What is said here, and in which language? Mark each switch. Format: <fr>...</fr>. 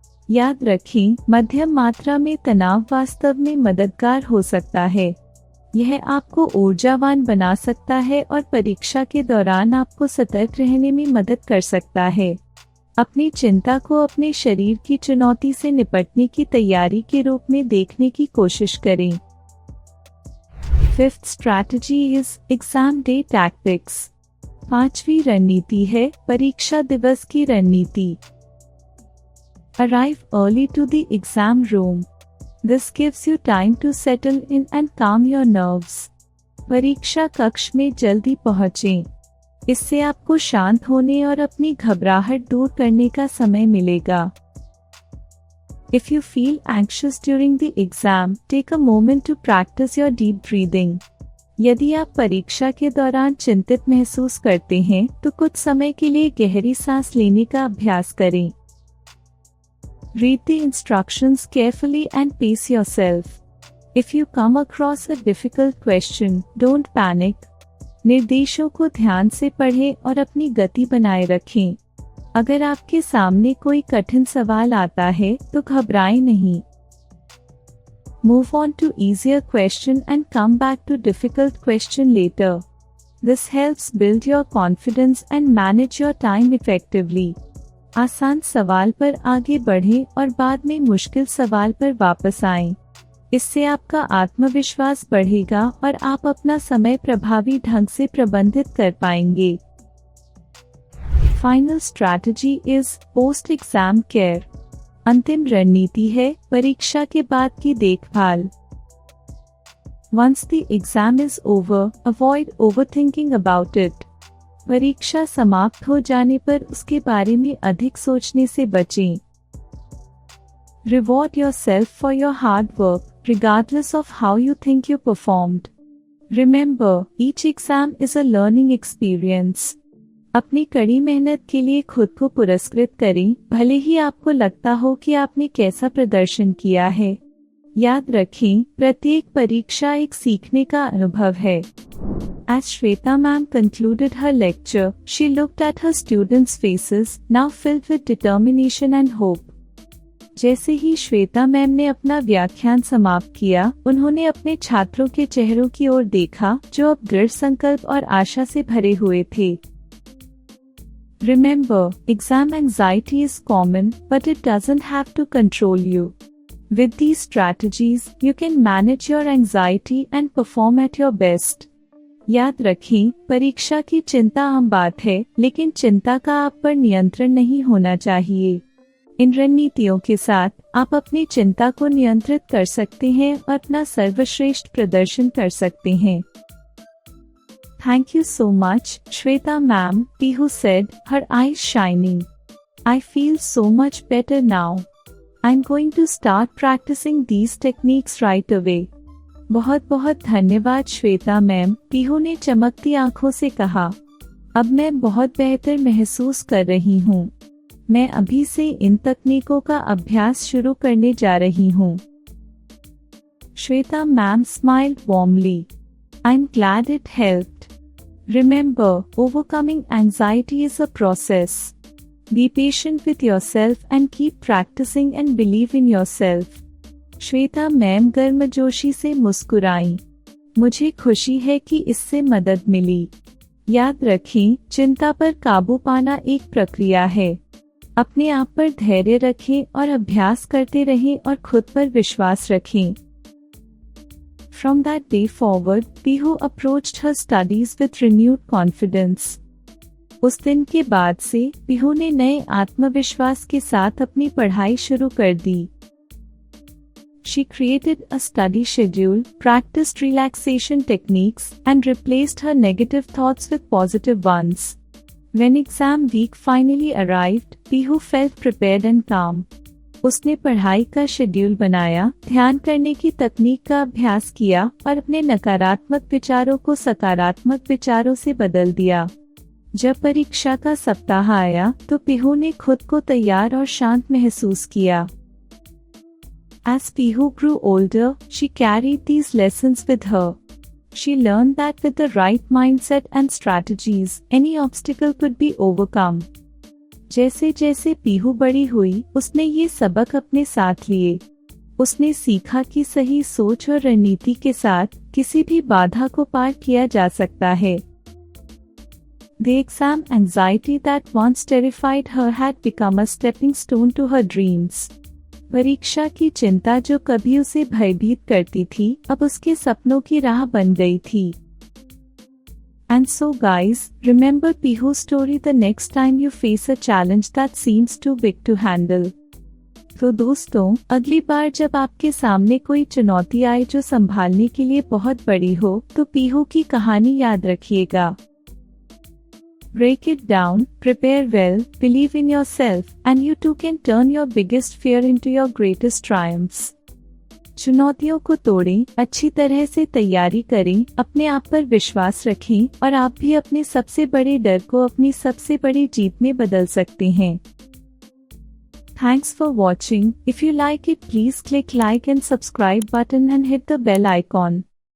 <hi>याद रखें, मध्यम मात्रा में तनाव वास्तव में मददगार हो सकता है। यह आपको ऊर्जावान बना सकता है और परीक्षा के दौरान आपको सतर्क रहने में मदद कर सकता है। अपनी चिंता को अपने शरीर की चुनौती से निपटने की तैयारी के रूप में देखने की कोशिश करें।</hi> <en>Fifth strategy is exam day tactics.</en> <hi>5वीं रणनीति है परीक्षा दिवस की रणनीति.</hi> <en>Arrive early to the exam room. This gives you time to settle in and calm your nerves.</en> <hi>परीक्षा कक्ष में जल्दी पहुँचें. इससे आपको शांत होने और अपनी घबराहट दूर करने का समय मिलेगा.</hi> <en>If you feel anxious during the exam, take a moment to practice your deep breathing.</en> <hi>यदि आप परीक्षा के दौरान चिंतित महसूस करते हैं, तो कुछ समय के लिए गहरी सांस लेने का अभ्यास करें.</hi> <en>Read the instructions carefully and pace yourself. If you come across a difficult question, don't panic.</en> <hi>निर्देशों को ध्यान से पढ़ें और अपनी गति बनाए रखें. अगर आपके सामने कोई कठिन सवाल आता है, तो घबराएं नहीं.</hi> <en>Move on to easier question and come back to difficult question later. This helps build your confidence and manage your time effectively.</en> <hi>आसान सवाल पर आगे बढ़ें और बाद में मुश्किल सवाल पर वापस आएं. इससे आपका आत्मविश्वास बढ़ेगा और आप अपना समय प्रभावी ढंग से प्रबंधित कर पाएंगे.</hi> <en>Final strategy is post-exam care.</en> <hi>अंतिम रणनीति है परीक्षा के बाद की देखभाल.</hi> <en>Once the exam is over, avoid overthinking about it.</en> <hi>परीक्षा समाप्त हो जाने पर उसके बारे में अधिक सोचने से बचें.</hi> <en>Reward yourself for your hard work, regardless of how you think you performed. Remember, each exam is a learning experience.</en> <hi>अपनी कड़ी मेहनत के लिए खुद को पुरस्कृत करें, भले ही आपको लगता हो कि आपने कैसा प्रदर्शन किया है. याद रखें, प्रत्येक परीक्षा एक सीखने का अनुभव है.</hi> <en>As Shweta ma'am concluded her lecture, she looked at her students' faces, now filled with determination and hope.</en> <hi>जैसे ही श्वेता मैम ने अपना व्याख्यान समाप्त किया, उन्होंने अपने छात्रों के चेहरों की ओर देखा, जो अब दृढ़ संकल्प और आशा से भरे हुए थे.</hi> <en>Remember, exam anxiety is common, but it doesn't have to control you. With these strategies, you can manage your anxiety and perform at your best.</en> <hi>याद रखें, परीक्षा की चिंता आम बात है, लेकिन चिंता का आप पर नियंत्रण नहीं होना चाहिए. इन रणनीतियों के साथ आप अपनी चिंता को नियंत्रित कर सकते हैं और अपना सर्वश्रेष्ठ प्रदर्शन कर सकते हैं.</hi> <en>Thank you so much, Shweta ma'am, Pihu said, her eyes shining. I feel so much better now. I'm going to start practicing these techniques right away.</en> <hi>बहुत बहुत धन्यवाद श्वेता मैम, पीहू ने चमकती आंखों से कहा. अब मैं बहुत बेहतर महसूस कर रही हूँ. मैं अभी से इन तकनीकों का अभ्यास शुरू करने जा रही हूँ.</hi> <en>Shweta ma'am smiled warmly. I'm glad it helped. Remember, overcoming anxiety is a process. Be patient with yourself and keep practicing and believe in yourself.</en> <hi>Shweta ma'am गर्मजोशी से मुस्कुराईं. मुझे खुशी है कि इससे मदद मिली. याद रखें, चिंता पर काबू पाना एक प्रक्रिया है. अपने आप पर धैर्य रखें और अभ्यास करते रहें और खुद पर विश्वास रखें.</hi> <en>From that day forward, Pihu approached her studies with renewed confidence.</en> <hi>उस दिन के बाद से पीहू ने नए आत्मविश्वास के साथ अपनी पढ़ाई शुरू कर दी.</hi> <en>She created a study schedule, practiced relaxation techniques, and replaced her negative thoughts with positive ones. When exam week finally arrived, Pihu felt prepared and calm.</en> <hi>उसने पढ़ाई का शेड्यूल बनाया, ध्यान करने की तकनीक का अभ्यास किया और अपने नकारात्मक विचारों को सकारात्मक विचारों से बदल दिया. जब परीक्षा का सप्ताह आया, तो पीहू ने खुद को तैयार और शांत महसूस किया.</hi> <en>As Pihu grew older, she carried these lessons with her. She learned that with the right mindset and strategies, any obstacle could be overcome.</en> <hi>जैसे जैसे पीहू बड़ी हुई, उसने ये सबक अपने साथ लिए. उसने सीखा कि सही सोच और रणनीति के साथ किसी भी बाधा को पार किया जा सकता है.</hi> <en>The exam anxiety that once terrified her had become a stepping stone to her dreams.</en> <hi>परीक्षा की चिंता जो कभी उसे भयभीत करती थी, अब उसके सपनों की राह बन गई थी।</hi> <en>And so guys, remember Pihu's story the next time you face a challenge that seems too big to handle.</en> <hi>तो दोस्तों, अगली बार जब आपके सामने कोई चुनौती आए जो संभालने के लिए बहुत बड़ी हो, तो पीहू की कहानी याद रखिएगा।</hi> <en>Break it down, prepare well, believe in yourself, and you too can turn your biggest fear into your greatest triumphs.</en> <hi>चुनौतियों को तोड़ें, अच्छी तरह से तैयारी करें, अपने आप पर विश्वास रखें और आप भी अपने सबसे बड़े डर को अपनी सबसे बड़ी जीत में बदल सकते हैं।</hi> <en>Thanks for watching. If you like it, please click like and subscribe button and hit the bell icon.</en>